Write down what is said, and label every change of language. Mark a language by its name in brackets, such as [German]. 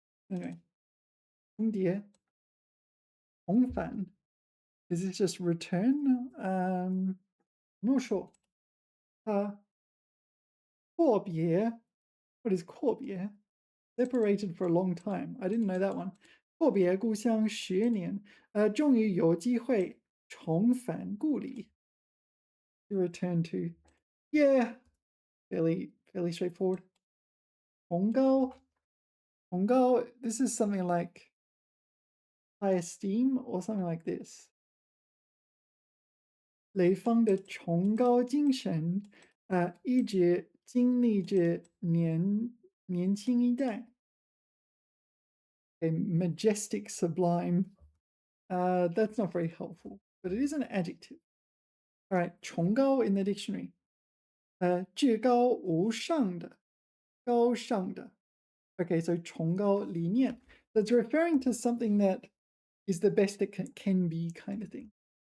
[English] Anyway. 重叠.重返. Is this just return? I'm not sure. 阔别. What is 阔别? separated for a long time. I didn't know that one. [Chinese] 阔别故乡10年，终于有机会重返故里。 [English] To return to, yeah, fairly straightforward. 崇高, 崇高, this is something like high esteem or something like this. [Chinese] 雷锋的崇高精神，一直激励着年轻一代。 [English] A majestic, sublime. That's not very helpful, but it is an adjective. All right, 崇高 in the dictionary. [Chinese] 至高无上的，高尚的。 [English] Okay, so 崇高理念. That's referring to something that is the best it can be kind of thing.